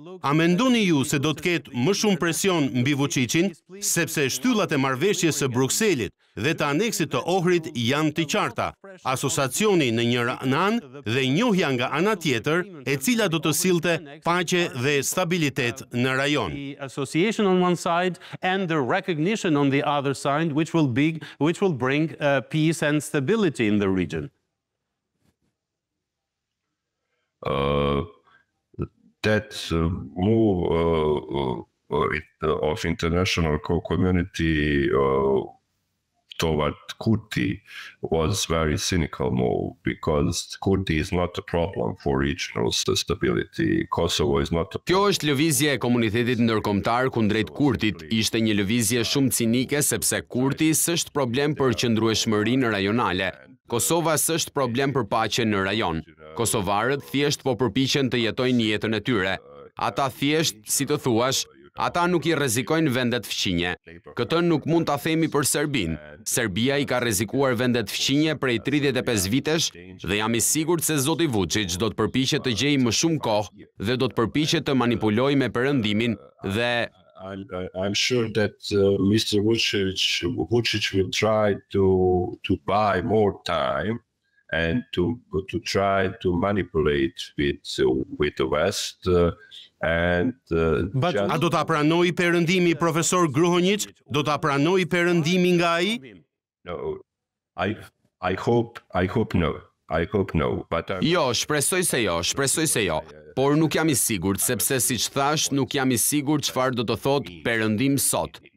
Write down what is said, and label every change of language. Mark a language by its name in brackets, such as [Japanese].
[Albanian] A mendoni ju se do të ketë më shumë presion mbi Vučićin, sepse shtyllat e marrëveshjes së Brukselit dhe të aneksit të Ohrit janë të qarta, asociacioni në një anë dhe njohja nga ana tjetër, e cila do të sillte paqe dhe stabilitet në rajon. [English] The association on one side and the recognition on the other side, which will bring peace and stability in the region. That move of international community toward Kurti was very cynical move, because Kurti is not a problem for regional stability. Kosovo is not a problem. [Albanian] Kjo është lëvizje e komunitetit ndërkombëtar kundrejt Kurtit, ishte një lëvizje shumë cinike sepse Kurti s'është problem për qëndrueshmërinë rajonale. Kosova s'është problem për paqen në rajon. Kosovarët thjesht po përpiqen të jetojnë jetën e tyre. Ata thjesht, si të thuash, ata nuk i rrezikojnë vendet fqinje. Këtë nuk mund ta themi për Serbinë. Serbia i ka rrezikuar vendet fqinje prej 35 vitesh dhe jam i sigurt se zoti Vučić do të përpiqet të gjejë më shumë kohë dhe do të përpiqet të manipulojë me perëndimin dhe [English] I'm sure that Mr. Vučić will try to buy more time and to try to manipulate with the West. [Albanian] A do ta pranoj perëndimi profesor Grujić? Do ta pranoj perëndimi nga ai? [English] No, I hope no. I hope no, but [Albanian] Jo, shpresoj se jo, por nuk jam i sigurt, sepse siç thash, nuk jam i sigurt çfarë do të thotë perëndim sot.